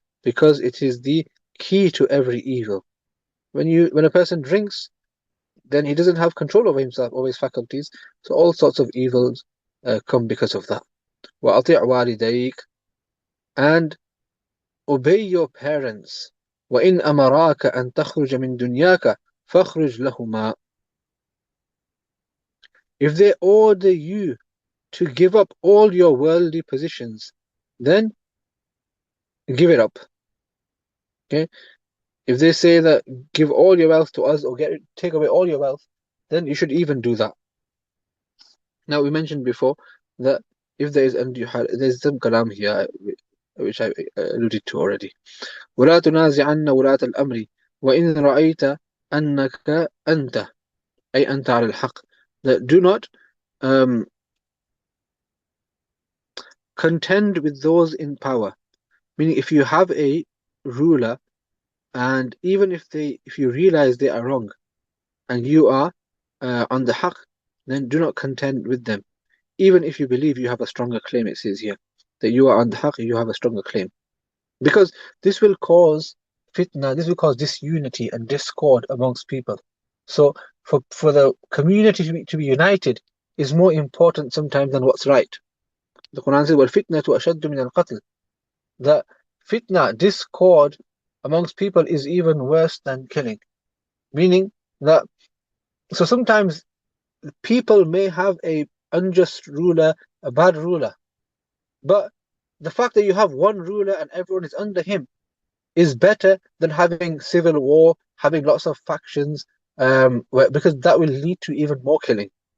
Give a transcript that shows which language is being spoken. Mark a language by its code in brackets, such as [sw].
[en] Because it is the key to every evil. When a person drinks, then he doesn't have control over himself, over his faculties. So all sorts of evils come because of that. [ar] وأطيع والديك, [en] and obey your parents. [ar] وإن أمراك أن تخرج من دنياك فاخرج لهما. [en] If they order you to give up all your worldly positions, then give it up. Okay? If they say that give all your wealth to us or take away all your wealth, then you should even do that. Now we mentioned before that if there is undue there's some kalam here which I alluded to already. [ar] ولا تنازعن ولاة الأمر وإن رأيت أنك أنت أي أنت على الحق. [en] That do not contend with those in power. Meaning if you have a ruler and even if you realize they are wrong and you are on the haqq, then do not contend with them. Even if you believe you have a stronger claim, it says here, that you are on the haqq, you have a stronger claim. Because this will cause fitna, this will cause disunity and discord amongst people. So for the community to be united is more important sometimes than what's right. The Quran says, [ar] وَالْفِتْنَةُ أَشَدُّ مِنَ الْقَتْلِ. [en] The fitna, discord amongst people is even worse than killing. Meaning that, so sometimes people may have a unjust ruler, a bad ruler, but the fact that you have one ruler and everyone is under him is better than having civil war, having lots of factions, because that will lead to even more killing.